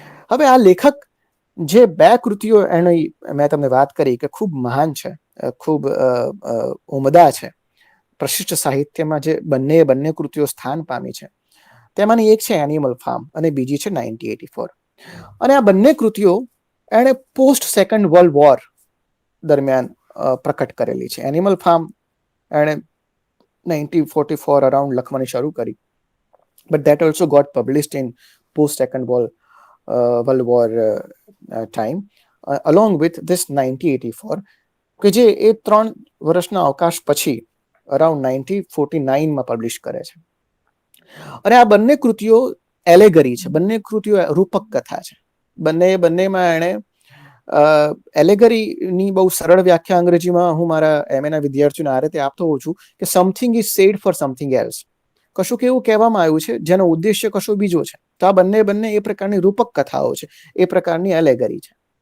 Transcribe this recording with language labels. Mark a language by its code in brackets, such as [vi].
[gu] હવે આ લેખક જે 2 કૃતિઓ એની મેં તમને વાત કરી કે ખૂબ મહાન છે, ખૂબ ઉમદા છે, પ્રશિષ્ટ સાહિત્યમાં જે બંને કૃતિઓ સ્થાન પામી છે, તેમાંની એક છે એનિમલ ફાર્મ અને બીજી છે 1984. અને આ બંને કૃતિઓ એણે પોસ્ટ સેકન્ડ વર્લ્ડ વોર દરમિયાન પ્રકટ કરેલી છે. એનિમલ ફાર્મ એણે 1944 અરાઉન્ડ લખવાની શરૂ કરી, [en] but that also got published in post Second World War time, along with this 1984, [gu] કે જે એ 3 વર્ષના અવકાશ પછી અરાઉન્ડ 1949 માં પબ્લિશ કરે છે. અને આ બંને કૃતિઓ એલેગરી છે, બંને કૃતિઓ રૂપક કથા છે. બંનેમાં એણે એલેગરીની બહુ સરળ વ્યાખ્યા અંગ્રેજીમાં હું મારા એમએના વિદ્યાર્થીઓને આ રીતે આપતો હોઉં છું કે [en] Something is said for something else. [gu] કશુંક એવું કહેવામાં આવ્યું છે જેનો ઉદ્દેશ્ય કશો બીજો છે. તો આ બંને એ પ્રકારની રૂપક કથાઓ છે, એ પ્રકારની એલેગરી છે.